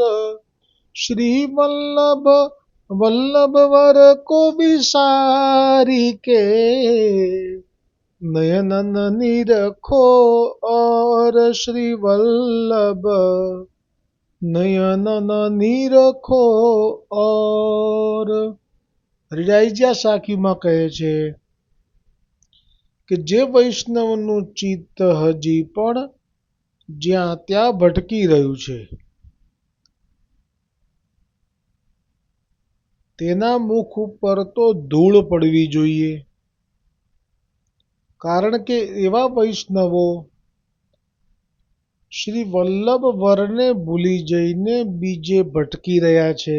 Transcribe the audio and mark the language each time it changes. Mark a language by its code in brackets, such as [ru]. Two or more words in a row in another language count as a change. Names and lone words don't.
[bra] श्री वल्लभ वल्लभ वर को विसारी के नयन निरखो और श्री वल्लभ नयन निरखो और। [gu] હરિરાયજી આ સાખીમાં કહે છે કે જે વૈષ્ણવનું ચિત્ત હજી પણ જ્યાં ત્યાં ભટકી રહ્યું છે, તેના મુખ ઉપર તો ધૂળ પડવી જોઈએ, કારણ કે એવા વૈષ્ણવો શ્રી વલ્લભ વરને ભૂલી જઈને બીજે ભટકી રહ્યા છે।